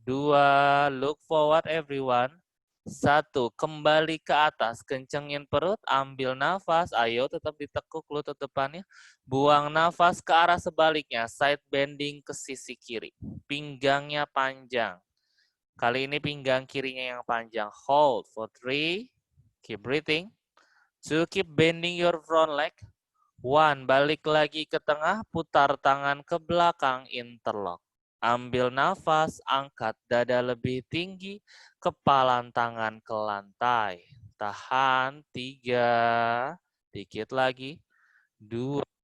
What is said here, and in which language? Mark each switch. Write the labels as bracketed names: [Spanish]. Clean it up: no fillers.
[Indonesian] 2, [English] look forward everyone. [Indonesian] 1, kembali ke atas, kencengin perut, ambil nafas, ayo tetap ditekuk lutut depannya. Buang nafas ke arah sebaliknya, side bending ke sisi kiri. Pinggangnya panjang. Kali ini pinggang kirinya yang panjang. [English] Hold for 3. Keep breathing. 2, keep bending your front leg. [Indonesian] 1, balik lagi ke tengah, putar tangan ke belakang, interlock. Ambil nafas, angkat dada lebih tinggi, kepalan tangan ke lantai. Tahan, 3. Dikit lagi. 2.